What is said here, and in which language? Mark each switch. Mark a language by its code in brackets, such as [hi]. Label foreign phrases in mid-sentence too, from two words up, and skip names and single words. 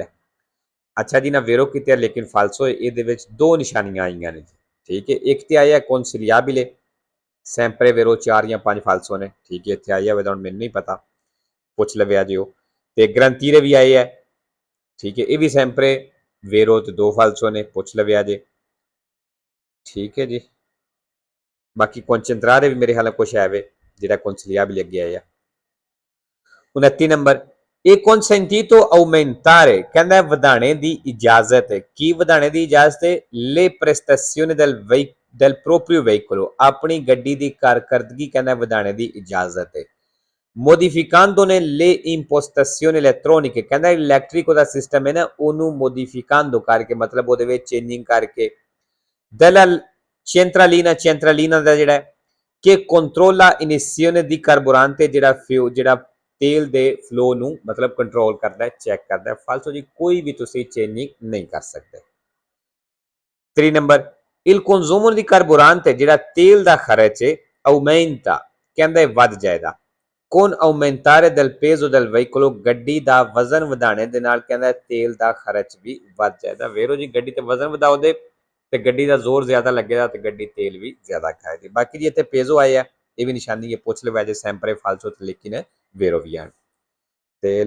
[pa] ਅੱਛਾ ਜੀ ਨਾ ਵੇਰੋ ਕੀਤੇ ਲੇਕਿਨ ਫਾਲਸੋ ਇਹਦੇ ਵਿੱਚ ਦੋ ਨਿਸ਼ਾਨੀਆਂ ਆਈਆਂ ਨੇ ਠੀਕ ਹੈ ਇੱਕ ਤੇ ਆਇਆ [it] consigliabile sempre vero [pa] 4 ਜਾਂ 5 ਫਾਲਸੋ ਨੇ ਠੀਕ ਹੈ ਇੱਥੇ ਆਇਆ ਹੋਵੇ ਤਾਂ ਹੁਣ ਮੈਨੂੰ ਨਹੀਂ ਪਤਾ ਪੁੱਛ ਲਵਿਆ ਜਿਓ ਤੇ ਗਰੰਟੀਰੇ ਵੀ ਆਏ ਹੈ ਠੀਕ ਹੈ ਇਹ ਵੀ [it] sempre vero [pa] ਤੇ 2 ਫਾਲਸੋ ਨੇ ਪੁੱਛ ਲਵਿਆ ਜੇ ਠੀਕ ਹੈ ਜੀ। ਬਾਕੀ concentrare ਵੀ ਮੇਰੇ ਖਿਆਲ ਕੁਛ ਹੈ ਵੇ ਜਿਹੜਾ consigliabile ਅੱਗੇ ਆਇਆ। 29 ਨੰਬਰ ਇਹ [it] consentito aumentare [pa] ਕਹਿੰਦਾ ਵਧਾਣੇ ਦੀ ਇਜਾਜ਼ਤ ਹੈ ਕੀ ਵਧਾਣੇ ਦੀ ਇਜਾਜ਼ਤ ਹੈ [it] le prestazioni del proprio [pa] veicolo ਆਪਣੀ ਗੱਡੀ ਦੀ ਕਾਰਕਰਦਗੀ ਕਹਿੰਦਾ ਵਧਾਣੇ ਦੀ ਇਜਾਜ਼ਤ ਹੈ [it] modificandone le impostazioni elettroniche [pa] ਕਹਿੰਦਾ ਇਲੈਕਟ੍ਰਿਕ ਉਹਦਾ ਸਿਸਟਮ ਹੈ ਨਾ ਉਹਨੂੰ modificando ਕਰਕੇ ਮਤਲਬ ਉਹਦੇ ਵਿੱਚ ਚੇਂਜਿੰਗ ਕਰਕੇ [it] della centralina [pa] ਦਾ ਜਿਹੜਾ ਕਿ [it] controlla emissione di carburante [pa] ਜਿਹੜਾ ਤੇਲ ਦੇ ਫਲੋ ਨੂੰ ਮਤਲਬ ਕੰਟਰੋਲ ਕਰਦਾ ਹੈ ਚੈੱਕ ਕਰਦਾ ਹੈ ਫਾਲਤੂ ਜੀ ਕੋਈ ਵੀ ਤੁਸੀਂ ਚੇਂਜਿੰਗ ਨਹੀਂ ਕਰ ਸਕਦੇ। 3 ਨੰਬਰ [it] il consumo di carburante [pa] ਜਿਹੜਾ ਤੇਲ ਦਾ ਖਰਚ ਹੈ aumenta ਕਹਿੰਦਾ ਵੱਧ ਜਾਏਗਾ [it] con aumentare del peso del veicolo [pa] ਗੱਡੀ ਦਾ ਵਜ਼ਨ ਵਧਾਣੇ ਦੇ ਨਾਲ ਕਹਿੰਦਾ ਤੇਲ ਦਾ ਖਰਚ ਵੀ ਵੱਧ ਜਾਏਗਾ ਵੇਰੋ ਜੀ ਗੱਡੀ ਤੇ ਵਜ਼ਨ ਵਧਾਓਦੇ ਤੇ ਗੱਡੀ ਦਾ ਜ਼ੋਰ ਜ਼ਿਆਦਾ ਲੱਗੇਗਾ ਤੇ ਗੱਡੀ ਤੇਲ ਵੀ ਜ਼ਿਆਦਾ ਖਾਏਗੀ। ਬਾਕੀ ਜੀ ਇੱਥੇ ਪੇਜ਼ੋ ਆਇਆ ਇਹ ਵੀ ਨਿਸ਼ਾਨੀ ਹੈ ਪੁੱਛ ਲਵੇ ਜੇ [it] sempre falso [pa] ਤੇ ਲੇਕਿਨ ਵੇਰੋ ਵੀ ਆਣ ਤੇ